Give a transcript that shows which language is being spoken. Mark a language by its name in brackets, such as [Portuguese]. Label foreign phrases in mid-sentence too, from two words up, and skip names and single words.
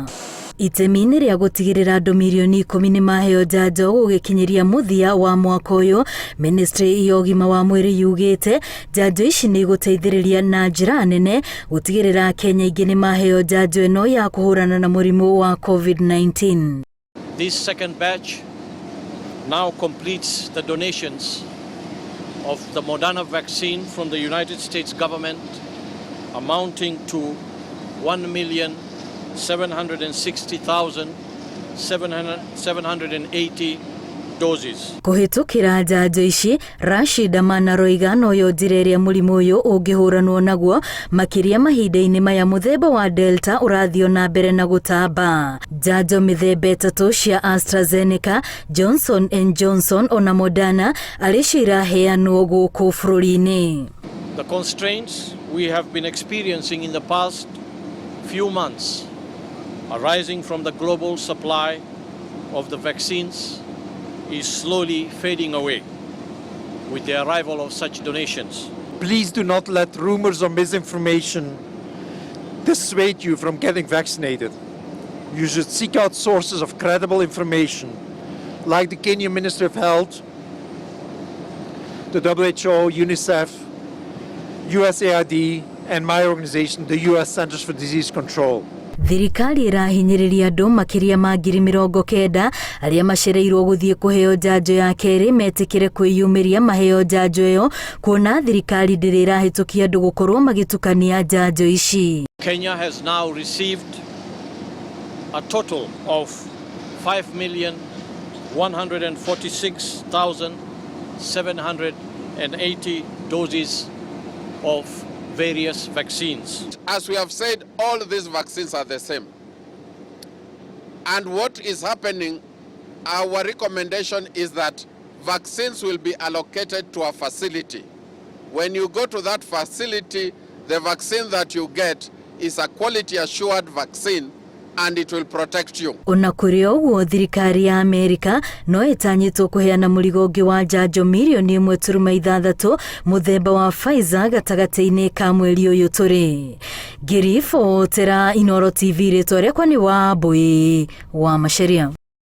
[Kikuyu] Itemi-inĩ rĩa gũtigĩrĩra andũ milioni 10 nĩ maheo njanjo gũgĩkinyĩria mũthia wa mwaka ũyũ, Ministry ya ũgima wa mwĩrĩ yugĩte njanjo ici nĩ igũteithĩrĩria na njĩra nene gũtigĩrĩra Kenya ingĩ nĩ maheo njanjo ĩno ya kũhũrana na mũrimũ wa COVID-19. [English] This second batch now completes the donations of the Moderna vaccine from the United States government amounting to 1,760,780 doses. [Kikuyu] Kũhĩtũkĩra njanjo ici, Rashid Manaroiga no yo njĩra ĩrĩa mũrimũ ũyũ ũngĩhũranwo naguo makĩria mahinda-inĩ maya mũthemba wa Delta ũrathio na mbere na gũtamba. Njanjo mĩthemba ĩtatũ cia AstraZeneca, Johnson & Johnson ona Moderna arĩcio iraheanwo gũkũ bũrũri-inĩ. [English] The constraints we have been experiencing in the past few months arising from the global supply of the vaccines is slowly fading away with the arrival of such donations. Please do not let rumors or misinformation dissuade you from getting vaccinated. You should seek out sources of credible information like the Kenyan Ministry of Health, the WHO, UNICEF, USAID, and my organization, the US Centers for Disease Control. [Kikuyu] Thirikari irahinyĩrĩria andũ makĩria ma 90,000 arĩa macereirwo gũthiĩ kũheo njanjo ya kerĩ metĩkĩre kwĩyumĩria maheo njanjo ĩyo, kuona thirikari ndĩrĩ ĩrahĩtũkia andũ gũkorwo magĩtukania njanjo ici. [English] Kenya has now received a total of 5,146,780 doses of various vaccines. As we have said, all these vaccines are the same. And what is happening, our recommendation is that vaccines will be allocated to a facility. When you go to that facility, the vaccine that you get is a quality assured vaccine and it will protect you. [Kikuyu] Ona kũrĩ ũguo thirikari ya Amerika no ĩtanyĩtwo kũheana mũrigo ũngĩ wa njanjo milioni 1.6 mũthemba wa Pfizer gatagatĩ-inĩ ka mweri ũyũ tũrĩ. Ngĩribotera Inooro TV rĩtwa rĩakwa nĩ Wambũi wa Macharia.